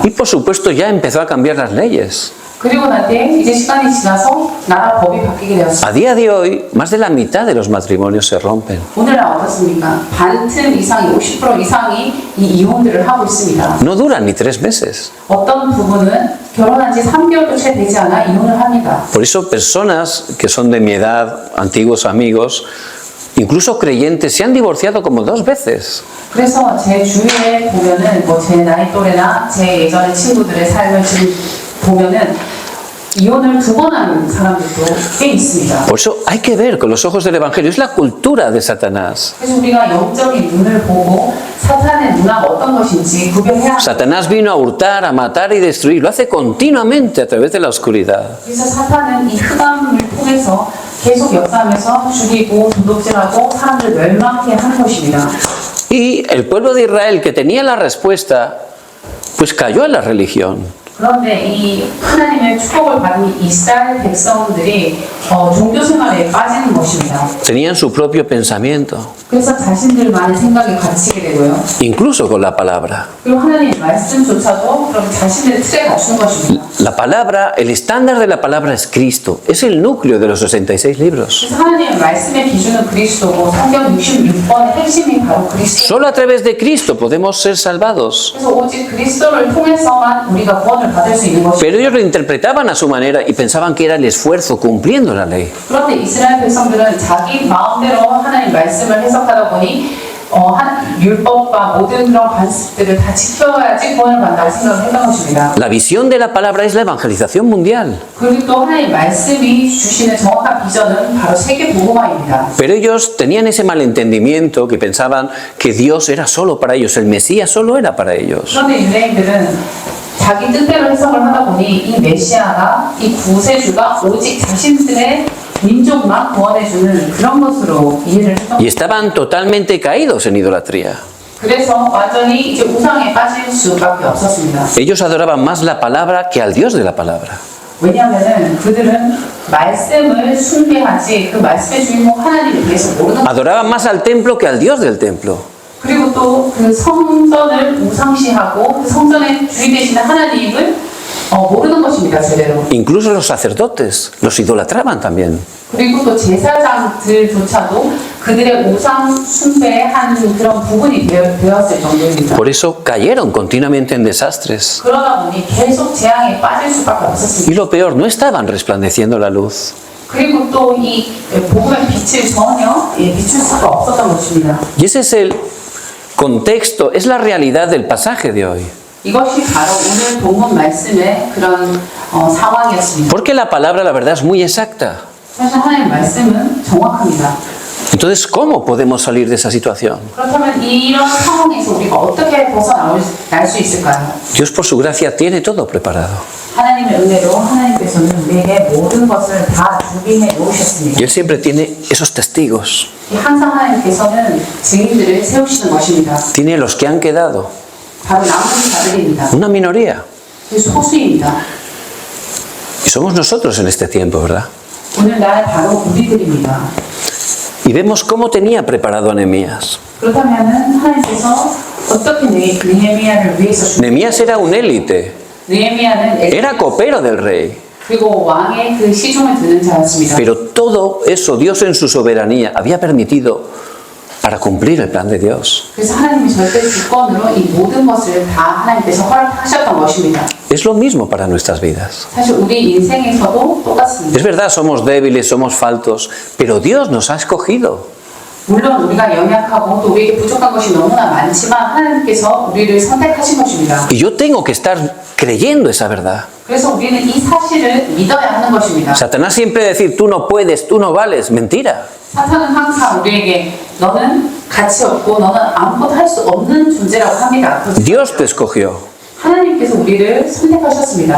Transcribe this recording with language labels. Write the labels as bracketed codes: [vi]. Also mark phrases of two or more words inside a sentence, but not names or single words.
[es] Y por supuesto ya empezó a cambiar las leyes. [ko] 그리고 난 뒤에 이제 시간이 지나서 나라 법이 바뀌게 되었습니다. [es] A día de hoy, más de la mitad de los matrimonios se rompen. [ko] 오늘날 어떻습니까? 반틈 이상이 50% 이상이 이 이혼들을 하고 있습니다. [es] No duran ni 3 meses. [ko] 어떤 부부는 결혼한 지 3개월도 채 되지 않아 이혼을 합니다. [es] Por eso personas que son de mi edad, antiguos amigos, incluso creyentes, se han divorciado como 2 veces. [ko] 그래서 제 주위에 보면은 제 나이 또래나 제 예전의 친구들의 삶을 지금 보면은 이혼을 2번 한 사람들도 꽤 있습니다. [es] Por eso hay que ver con los ojos del Evangelio. Es la cultura de Satanás. [ko] 그래서 우리가 영적인 눈을 보고 사탄의 문화가 어떤 것인지 구별해야 합니다. [es] Satanás vino a hurtar, a matar y destruir. Lo hace continuamente a través de la oscuridad. [ko] 그래서 사탄은 이 흑암을 통해서 계속 역사하면서 죽이고 도둑질하고 사람들 멸망케 하는 것입니다. [es] Y el pueblo de Israel, que tenía la respuesta, pues cayó en la religión. [ko] 그런데 이 하나님의 축복을 받은 이스라엘 백성들이 종교 생활에 빠지는 것입니다. [es] Tenían su propio pensamiento, [ko] 그래서 자신들만의 생각에 갇히게 되고요. [es] incluso con la palabra. [ko] 그리고 하나님의 말씀조차도 그럼 자신들의 틀에 갖추는 것입니다. [es] La palabra, el estándar de la palabra es Cristo. Es el núcleo de los 66 libros. [ko] 그래서 하나님의 말씀의 기준은 그리스도고 성경 66번의 핵심이 바로 그리스도. [es] Solo a través de Cristo podemos ser salvados. [ko] 그래서 오직 그리스도를 통해서만 우리가 구원을 받을 수 있는 것입니다. [es] Pero ellos lo interpretaban a su manera y pensaban que era el esfuerzo cumpliendo la ley. [ko] 그런데 이스라엘 백성들은 자기 마음대로 하나님 말씀을 해석하다 보니 한 율법과 모든 그런 관습들을 다 지켜야지 구원을 받는다고 생각을 했던 것입니다. [es] La visión de la palabra es la evangelización mundial. [ko] 그리고 또 하나님 말씀이 주시는 정확한 비전은 바로 세계 복음화입니다. [es] Pero ellos tenían ese malentendimiento que pensaban que Dios era solo para ellos, el Mesías solo era para ellos. [ko] 그런데 유대인들은 자기 뜻대로 해석을 하다 보니 이 메시아가 이 구세주가 오직 자신들의 민족만 구원해주는 그런 것으로 이해를 했던 [es] Y estaban totalmente caídos en idolatría. [ko] 그래서 완전히 이제 우상에 빠질 수밖에 없었습니다. [es] Ellos adoraban más la palabra que al Dios de la palabra. [ko] 왜냐하면 그들은 말씀을 숭배하지 그 말씀의 주인공 하나님에 대해서 모르는 거예요. [es] Adoraban más al templo que al Dios del templo. [ko] 그리고 또 그 성전을 우상시하고 그 성전의 주인 되시는 하나님을 모르는 것입니다, 제대로. [es] Incluso los sacerdotes los idolatraban también. [ko] 그리고 또 제사장들조차도 그들의 우상 숭배한 그런 부분이 되었을 정도입니다. [es] Por eso cayeron continuamente en desastres. [ko] 그러다 보니 계속 재앙에 빠질 수밖에 없었습니다. [es] Y lo peor, no estaban resplandeciendo la luz. [ko] 그리고 또 이 복음의 빛을 전혀 비출 수가 없었던 것입니다. [es] Y ese es el contexto, es la realidad del pasaje de hoy. [ko] 이것이 바로 오늘 본문 말씀의 그런 상황이었습니다. [es] Porque la palabra, la verdad, es muy exacta. [ko] 사실 하나님의 말씀은 정확합니다. [es] Entonces, ¿cómo podemos salir de esa situación? [ko] 그렇다면 이런 상황에서 우리가 어떻게 벗어날 수 있을까요? [es] Dios, por su gracia, tiene todo preparado. [ko] 하나님의 은혜로 하나님께서는 우리에게 모든 것을 다 준비해 놓으셨습니다. [es] Y Él siempre tiene esos testigos. [ko] 항상 하나님께서는 증인들을 세우시는 것입니다. [es] Tiene los que han quedado, [ko] 바로 남은 자들입니다. [es] una minoría. [ko] 그 소수입니다. [es] Y somos nosotros en este tiempo, ¿verdad? [ko] 오늘날 바로 우리들입니다. [es] Y vemos cómo tenía preparado a Nehemías. [ko] 그렇다면은 하나님께서 어떻게 느헤미야를 위해서 [es] Nehemías era un élite, [ko] 느헤미야는 [es] era copero del rey. [ko] 그리고 왕의 그 시중을 드는 자였습니다. [es] Pero todo eso Dios en su soberanía había permitido para cumplir el plan de Dios. [ko] 그래서 하나님이 절대 주권으로 이 모든 것을 다 하나님께서 허락하셨던 것입니다. [es] Es lo mismo para nuestras vidas. [ko] 사실 우리 인생에서도 똑같습니다. [es] Es verdad, somos débiles, somos faltos, pero Dios nos ha escogido. [ko] 물론 우리가 연약하고 또 우리에게 부족한 것이 너무나 많지만 하나님께서 우리를 선택하신 것입니다. [es] Y yo tengo que estar creyendo esa verdad. [ko] 그래서 우리는 이 사실을 믿어야 하는 것입니다. [es] Satanás siempre decir, tú no puedes, tú no vales. Mentira. [ko] 사탄은 항상 우리에게 너는 가치 없고 너는 아무것도 할 수 없는 존재라고 합니다. [es] Dios te escogió. [ko] 하나님께서 우리를 선택하셨습니다.